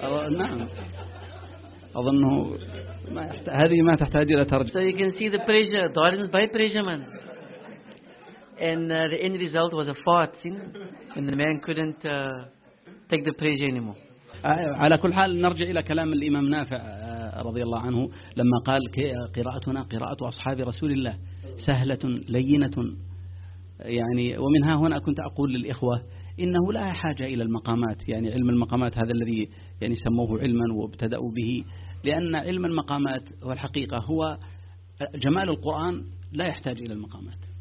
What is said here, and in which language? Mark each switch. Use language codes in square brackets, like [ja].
[ar] نعم أظنه هذه ما تحتاج إلى ترجمة. [en] So you can see the pressure, darkness by pressure man. And the end result was a fart, and the man couldn't take the pressure anymore. [ar] على كل حال نرجع إلى كلام الإمام نافع رضي الله عنه لما قال قراءتنا قراءة أصحاب رسول الله سهلة لينة، يعني ومنها هنا كنت أقول للإخوة إنه لا حاجة إلى المقامات، يعني علم المقامات هذا الذي يعني سموه علما وابتدأوا به، لأن علم المقامات والحقيقة هو جمال القرآن لا يحتاج إلى المقامات.